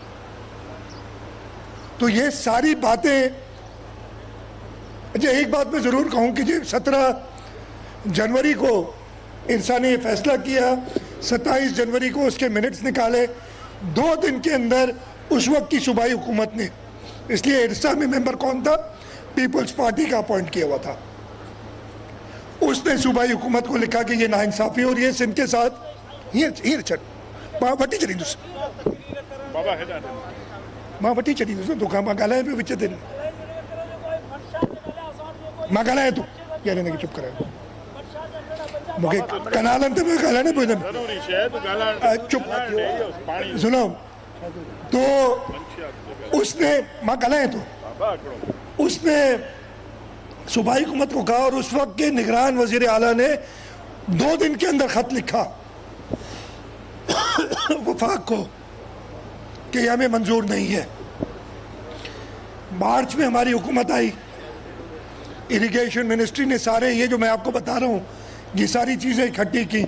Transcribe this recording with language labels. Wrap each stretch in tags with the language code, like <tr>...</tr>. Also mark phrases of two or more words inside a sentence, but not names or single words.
<ur>تو یہ ساری باتیں، اچھا ایک بات میں ضرور کہوں کہ 17 جنوری کو ارسا نے فیصلہ کیا، 27 جنوری کو اس کے منٹس نکالے، 2 دن کے اندر اس وقت کی صوبائی حکومت نے، اس لیے ارسا میں ممبر کون تھا? پیپلز پارٹی کا اپوائنٹ کیا ہوا تھا. اس نے صوبائی حکومت کو لکھا کہ یہ ناانصافی اور یہ سندھ کے ساتھ</ur> <sd>ये वटी चली दूस मां वटी चली दूस दुखा मां ॻाल्हाए पियो विच ते मां ॻाल्हाए तूं यार हिनखे चुप करायो मूंखे कनालनि ते पियो ॻाल्हाइण पियो चुप सुनो।</sd> <ur>تو اس نے</ur> <sd>मां ॻाल्हाए</sd> <ur>تو اس نے صوبائی حکومت کو کہا اور اس وقت کے نگران وزیر اعلیٰ نے 2 دن کے اندر خط لکھا وفاق کو کہ ہمیں منظور نہیں ہے. مارچ میں ہماری حکومت آئی,</ur> <en>irrigation ministry</en> <ur>نے سارے یہ جو میں آپ کو بتا رہا ہوں یہ ساری چیزیں اکٹھی کی.</ur>